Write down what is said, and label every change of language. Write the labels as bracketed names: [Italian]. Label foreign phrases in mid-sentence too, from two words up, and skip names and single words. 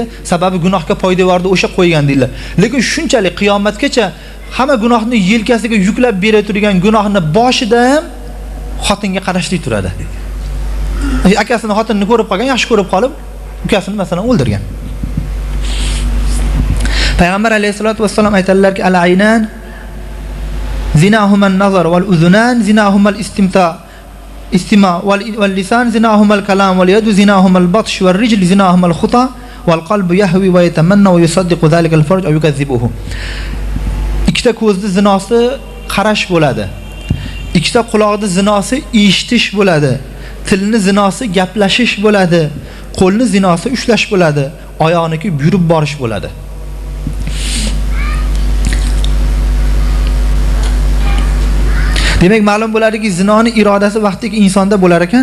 [Uzbek] Sababi gunohga poydevorni o'sha qo'ygan deydilar. Lekin shunchalik qiyomatgacha hamma gunohni yelkasiga yuklab bera turgan gunohni boshida ham xotinga qarashlik turadi. Akasini xotinini ko'rib qolgan, yaxshi ko'rib qolib, ukasini masalan o'ldirgan. Payg'ambar alayhisolatu vassalom aytadilarki, [Arabic] العينان زناهما النظر والأذنان زناهما الاستماع واللسان زناهما الكلام واليد زناهما البطش والرجل زناهما الخطا والقلب يهوى ويتمنى ويصدق ذلك الفرج أو يكذبه. [Uzbek] Ikkita ko'zning zinosi qarash bo'ladi. Ikkita quloqning zinosi eshitish bo'ladi. Tilning zinosi gaplashish bo'ladi. Qo'lning zinosi ushlash bo'ladi. Oyoqniki yurib borish bo'ladi. Demak, ma'lum bo'ladiki, zinoning irodasi vaqtdagi insonda bo'lar ekan.